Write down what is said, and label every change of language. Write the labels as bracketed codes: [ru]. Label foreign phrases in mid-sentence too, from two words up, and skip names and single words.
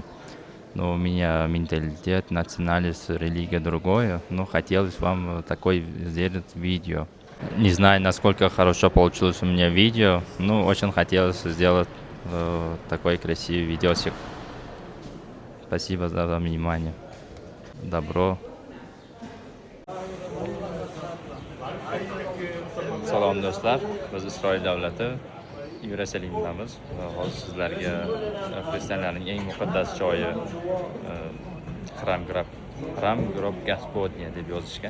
[ru] Но у меня менталитет, национальность, религия другое. Но хотелось вам такой сделать видео. Не знаю, насколько хорошо получилось у меня видео. Ну, очень хотелось сделать такой красивый видосик. Спасибо за внимание. Добро. [uz] Salom do'stlar. Biz Isroil davlati Yerusalimdamiz va hozir sizlarga xristianlarning eng muqaddas joyi [ru] Храм Гроб Господня [uz] deb yozishgan.